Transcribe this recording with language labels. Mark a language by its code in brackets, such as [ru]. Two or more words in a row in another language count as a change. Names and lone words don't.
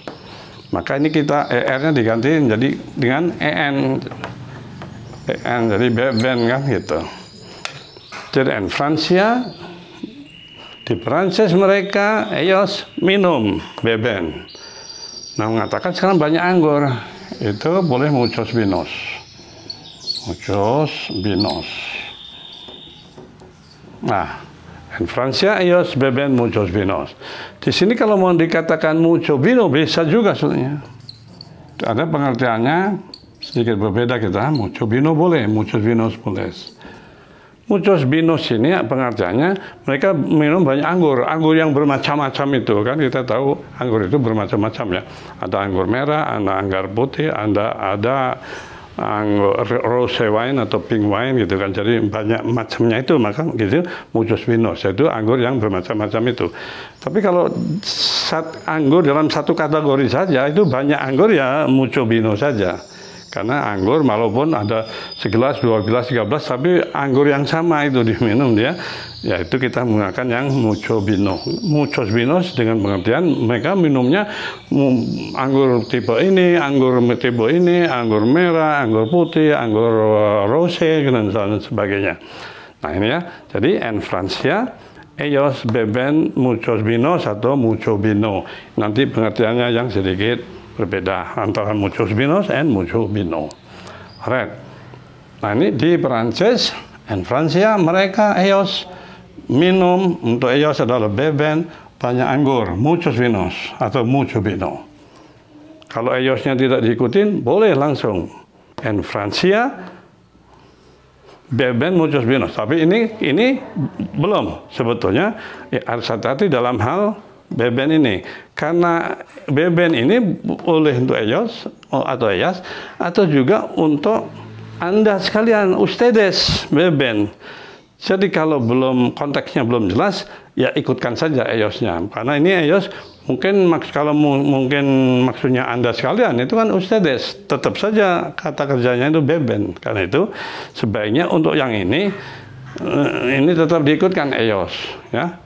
[id] Maka ini kita er-nya diganti menjadi dengan en. jadi beben kan gitu. Jadi en Francia, di Perancis mereka ellos minum beben. Nah, mengatakan sekarang banyak anggur, itu boleh [es] muchos vinos. Muchos vinos. [id] Nah, [es] en Francia ellos beben muchos vinos. [id] Di sini kalau mau dikatakan [es] mucho vino [id] bisa juga sebenarnya. Ada pengertiannya sedikit berbeda kita. [es] Mucho vino boleh, muchos vinos boleh. Muchos vinos [id] ini pengertiannya mereka minum banyak anggur, anggur yang bermacam-macam itu kan, kita tahu anggur itu bermacam-macam ya. Ada anggur merah, ada anggur putih, ada anggur [en] rose wine [id] atau [en] pink wine [id] gitu kan. Jadi banyak macamnya itu, maka gitu [es] muchos vinos [id] itu anggur yang bermacam-macam itu. Tapi kalau anggur dalam satu kategori saja itu banyak anggur ya [es] mucho vino [id] saja. Karena anggur walaupun ada segelas, 2 gelas, 3 gelas, tapi anggur yang sama itu diminum dia, ya itu kita menggunakan yang [es] mucho vino. Muchos vinos [id] dengan pengertian mereka minumnya anggur tipe ini, anggur tipe ini, anggur merah, anggur putih, anggur rose, dan sebagainya. Nah ini ya, jadi [es] en Francia, ellos beben muchos vinos atau mucho vino. [id] Nanti pengertiannya yang sedikit berbeda antara [es] muchos vinos [id] and [es] mucho vino. [id] Alright. Nah ini di Perancis, en Francia mereka ellos minum, untuk ellos adalah beben banyak anggur, [es] muchos vinos atau mucho vino. [id] Kalau elosnya tidak diikutin, boleh langsung [es] en Francia beben muchos vinos. [id] Tapi ini belum sebetulnya. Ya, harus hati-hati dalam hal beben ini, karena beben ini boleh untuk ellos atau ellas, atau juga untuk Anda sekalian, [es] ustedes beben. [id] Jadi kalau konteksnya belum jelas, ya ikutkan saja ellosnya, karena ini ellos mungkin kalau mungkin maksudnya Anda sekalian itu kan ustedes, tetap saja kata kerjanya itu beben. Karena itu sebaiknya untuk yang ini tetap diikutkan ellos, ya.